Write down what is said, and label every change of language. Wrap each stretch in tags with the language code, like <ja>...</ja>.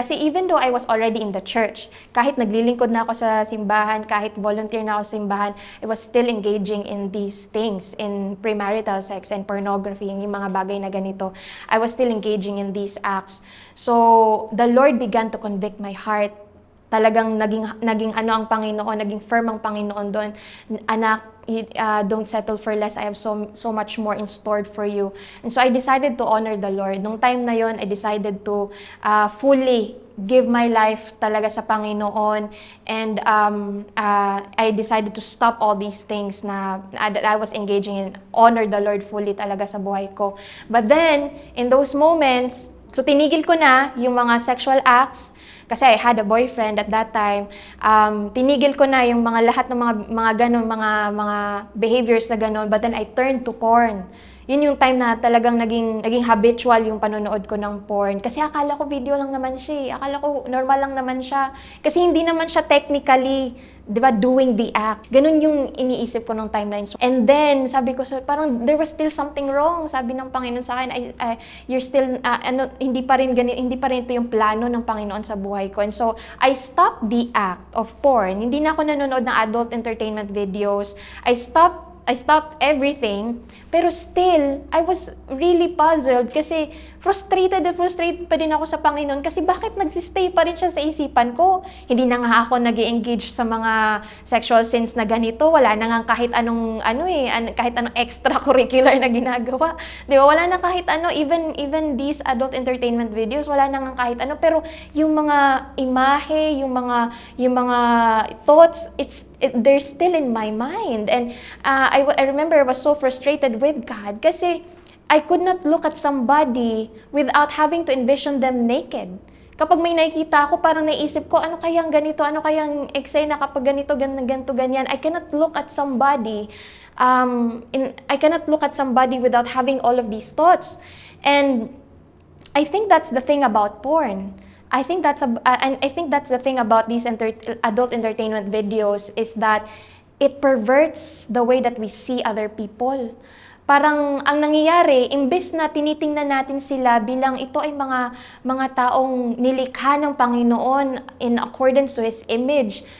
<tl>Kasi</tl> <en>even though I was already in the church,</en> <tl>kahit naglilingkod na ako sa simbahan, kahit volunteer na ako sa simbahan,</tl> <en>I was still engaging in these things, in premarital sex and pornography,</en> <tl>yung mga bagay na ganito.</tl> <en>I was still engaging in these acts. So, the Lord began to convict my heart.</en> <tl>Talagang naging ang Panginoon, naging firm ang Panginoon doon. Anak,</tl> <en>don't settle for less. I have so much more in store for you. And so I decided to honor the Lord.</en> <tl>Nung time na yon,</tl> <en>I decided to fully give my life</en> <tl>talaga sa Panginoon.</tl> <en>And I decided to stop all these things that I was engaging in. Honor the Lord fully</en> <tl>talaga sa buhay ko.</tl> <en>But then, in those moments, so</en> <tl>tinigil ko na yung mga</tl> <en>sexual acts. Kasi I had a boyfriend at that time.</en> <tl>Tinigil ko na yung lahat ng mga ganun, mga behaviors na ganun.</tl> <en>But then I turned to porn.</en> <tl>Yun yung time na talagang naging habitual yung panonood ko ng porn. Kasi akala ko video lang naman siya. Akala ko normal lang naman siya. Kasi hindi naman siya technically, di ba,</tl> <en>doing the act.</en> <tl>Ganun yung iniisip ko nung timeline.</tl> <en>And then,</en> <tl>sabi ko, parang</tl> <en>there was still something wrong.</en> <tl>Sabi ng Panginoon sa akin,</tl> <en>you're still,</en> <tl>hindi pa rin ito yung plano ng Panginoon sa buhay ko.</tl> <en>And so, I stopped the act of porn.</en> <tl>Hindi na ako nanonood ng adult entertainment videos. I stopped everything, pero still, I was really puzzled kasi frustrated at frustrated pa din ako sa Panginoon kasi bakit nagsistay pa rin siya sa isipan ko? Hindi na nga ako nag-engage sa mga sexual sins na ganito. Wala na nga kahit anong, kahit anong extracurricular na ginagawa. Di ba? Wala na kahit ano,</tl> <en>even these adult entertainment videos,</en> <tl>wala na nga kahit ano. Pero yung mga imahe, yung mga thoughts,</tl> <en>they're still in my mind. And I remember I was so frustrated with God kasi I could not look at somebody without having to envision them naked.</en> <tl>Kapag may nakikita ako, parang naisip ko, ano kayang ganito, ano kayang eksena kapag ganito, ganito, ganyan.</tl> <en>I cannot look at somebody, without having all of these thoughts. And I think that's the thing about porn. I think that's the thing about these adult entertainment videos is that it perverts the way that we see other people.</en> <tl>Parang ang nangyayari, imbes na tinitingnan natin sila bilang ito ay mga taong nilikha ng Panginoon</tl> <en>in accordance to His image.</en>